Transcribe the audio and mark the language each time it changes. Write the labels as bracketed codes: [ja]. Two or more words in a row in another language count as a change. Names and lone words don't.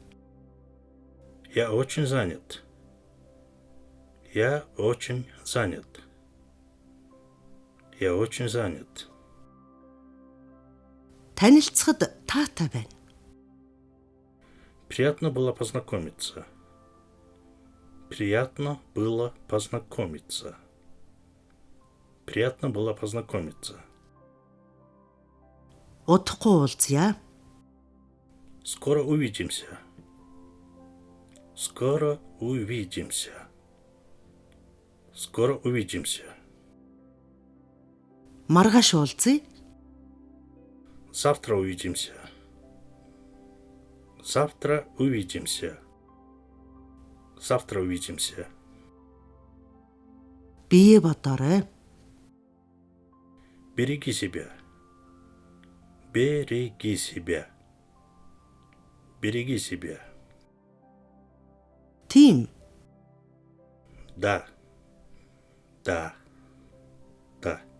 [ru] Я очень занят. Я очень занят. Я очень занят. [mn] Танилцахад таатай байна. [ru] Приятно было познакомиться. Приятно было познакомиться. Приятно было познакомиться. [mn] Удахгүй уулзъя. [ru] Скоро увидимся. Скоро увидимся. Скоро увидимся. [mn] Маргааш уулзъя. [ru] Завтра увидимся. Завтра увидимся. Завтра увидимся. [mn] Бие бодоорой. [ru] Береги себя. Береги себя. Береги себя. [mn] Тийм. [ru] Да. Да. Да.